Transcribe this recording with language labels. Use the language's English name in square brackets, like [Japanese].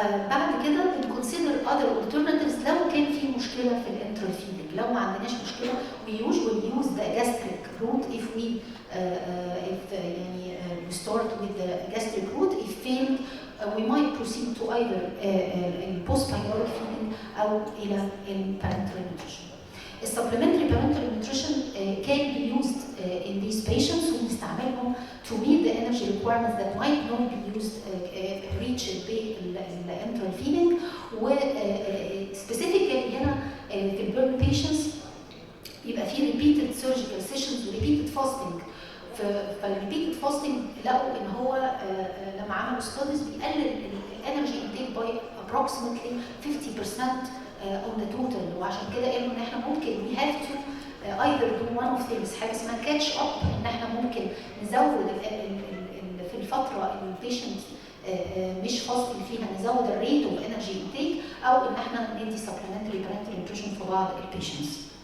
[Arabic] بعد كده بنكونسيدر [English] other alternatives [Arabic] لو كان في مشكله في الانترال فيدنج. لو ما عندناش مشكله [English] we usually use the gastric route if we [Arabic] يعني [English] we start with the gastric route. If failed we might proceed to either post-pyloric feeding [Arabic] أو إلى [English] parenteral nutrition. Supplementary parenteral nutrition can be used in these patients [Arabic] وبنستعملهم [English] to meet the energy requirements that might not be used reached بالenteral feeding. [Arabic] و specifically هنا في البيرن patients يبقى في [English] repeated surgical sessions [Arabic] و [English] repeated fasting. [Arabic] فالريبيتد فاستنج لقوا ان هو لما عملوا ستاديز بيقلل الانرجي انتيك باي [English] approximately 50% on the total. [Arabic] وعشان كده قالوا ان احنا ممكن [English] we have to either do one of things، [Arabic] حاجه اسمها [English] catch up، [Arabic] ان احنا ممكن نزود في الفتره اللي البيشنت مش فاصل فيها نزود الريت اوف انرجي انتيك، او ان احنا ندي [English] supplementary parenteral nutrition [Arabic] في بعض البيشنتس.